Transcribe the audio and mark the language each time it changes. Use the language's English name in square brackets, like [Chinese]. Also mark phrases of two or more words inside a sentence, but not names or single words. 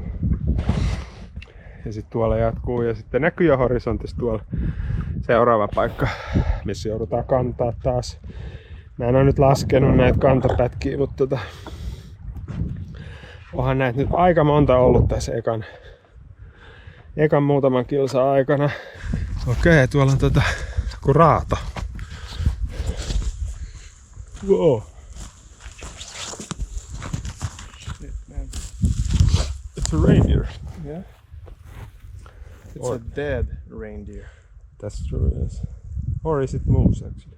[Finnish] Ja sitten tuolla jatkuu ja sitten näkyy jo horisontissa tuolla seuraava paikka, missä joudutaan kantaa taas. Mä en ole nyt laskenut näitä kantopätkiä, mutta onhan näitä nyt aika monta ollut tässä ekan muutaman kilsan aikana. Okei, tuolla on joku raato. [English] Wow. It's a reindeer. Yeah. It's a dead reindeer. That's true, yes. Or is it moose actually?